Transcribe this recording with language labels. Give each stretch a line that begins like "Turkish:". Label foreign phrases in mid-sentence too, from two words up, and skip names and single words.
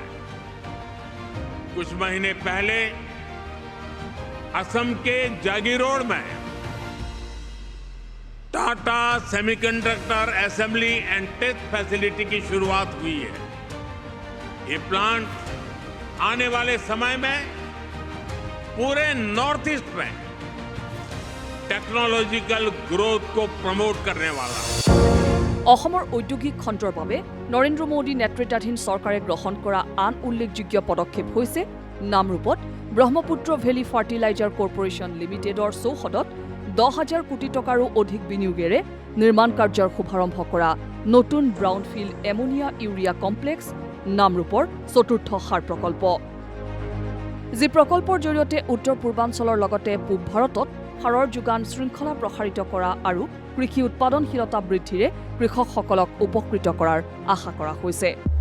Hindi: कुछ महीने पहले असम के जागीरोड में टाटा सेमीकंडक्टर असेंबली एंड टेस्ट फैसिलिटी की शुरुआत हुई है। ये प्लांट आने वाले समय में पूरे नॉर्थ ईस्ट में
English: technological growth
Hindi: को प्रमोट करने वाला है।
Assamese: অসমৰ ঔদ্যোগিক খণ্ডৰ বাবে নৰেন্দ্ৰ মোদী নেতৃত্বাধীন চৰকাৰে গ্ৰহণ কৰা আন উল্লেখযোগ্য পদক্ষেপ হৈছে নামৰূপত ব্ৰহ্মপুত্ৰ ভেলী ফাৰ্টিলাইজাৰ কৰ্পোৰেশ্যন লিমিটেডৰ চৌহদত 10,000 কোটি টকাৰো অধিক বিনিয়োগেৰে নিৰ্মাণ কাৰ্যৰ শুভাৰম্ভ কৰা নতুন
English: brownfield ammonia urea complex
Assamese: নামৰূপৰ চতুৰ্থ সাৰ প্ৰকল্প, যি প্ৰকল্পৰ জৰিয়তে উত্তৰ পূৰ্বাঞ্চলৰ লগতে পূব ভাৰতত সাৰৰ যোগান শৃংখলা প্ৰসাৰিত কৰা আৰু কৃষি উৎপাদনশীলতা বৃদ্ধিৰে কৃষকসকলক উপকৃত কৰাৰ আশা কৰা হৈছে।